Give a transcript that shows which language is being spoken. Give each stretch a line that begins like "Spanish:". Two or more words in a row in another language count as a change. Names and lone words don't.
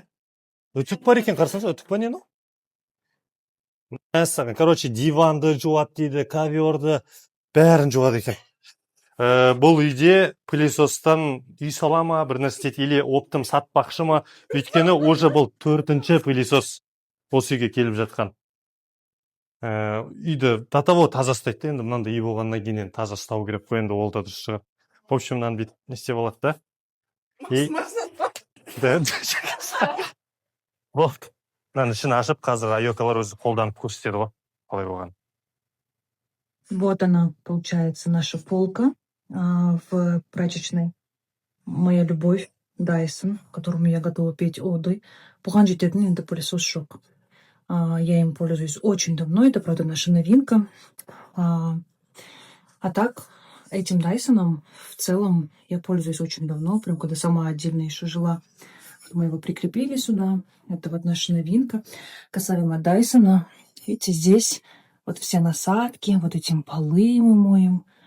Kazakh: Үтік бар екен, қарсаңыз, үтік бар не? Мәссаған, короче, диванды жуат дейді, коверді бәрін жуат екен. Бұл үйде пылесостан үй салама, бір нәрсе істейді, или оптым сатпақшы ма? Өйткені уже бұл 4-ші пылесос осы үйге келіп жатқан. Үйді
Russian: до того
Kazakh: таза ұстайды, енді мынандай үй болғаннан кейін таза ұстау керек қой, енді ол да дұрыс шығар.
Russian: В общем,
Kazakh: мынаны бүйтіп не істеп алады да. Болды. Мынаны ішін ашып, қазір айокалар өзі қолданып көрсетеді ғой. Қалай болған.
Russian: Вот она, получается, наша полка в прачечной. Моя любовь, Dyson, которому я готова петь оды.
Kazakh: Бұған жететін енді пылесос жоқ.
Russian: Я им пользуюсь очень давно, это, правда, наша новинка. А так, этим Дайсоном в целом я пользуюсь очень давно, прям когда сама отдельно еще жила. Мы его прикрепили сюда, это вот наша новинка. Касаемо Дайсона, видите, здесь вот все насадки, вот этим полы мы моем.